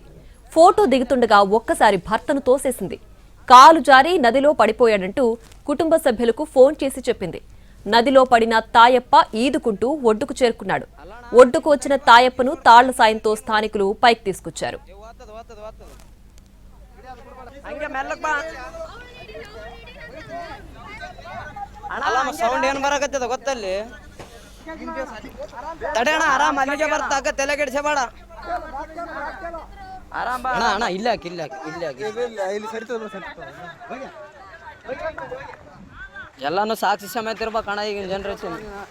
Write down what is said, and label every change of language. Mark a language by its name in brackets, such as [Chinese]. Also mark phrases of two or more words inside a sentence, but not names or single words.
[Telugu] ఫోటో దిగుతుండగా ఒక్కసారి భర్తను తోసేసింది. కాలు జారి నదిలో పడిపోయాడంటూ కుటుంబ సభ్యులకు ఫోన్ చేసి చెప్పింది. నదిలో పడిన తాయప్ప ఈదుకుంటూ ఒడ్డుకు చేరుకున్నాడు. ఒడ్డుకు వచ్చిన తాయప్పను తాళ్ల సాయంతో స్థానికులు పైకి తీసుకొచ్చారు. [Kannada] ಸೌಂಡ್ ಏನ್ ಬರಕತ್ತದ ಗೊತ್ತಲ್ಲಿ ತಡೆಯಣ ಆರಾಮ್ ಅಲ್ಲಿಗೆ ಬರ್ತಾಕ ತಲೆ ಕೆಡಿಸಬೇಡ ಆರಾಮ್ ಬಾ ಅಣ್ಣ ಇಲ್ಲ ಎಲ್ಲಾನು ಸಾಕ್ಷಿ ಸಮೇತ ಇರ್ಬೇಕಣ್ಣ ಈಗಿನ ಜನರೇಷನ್.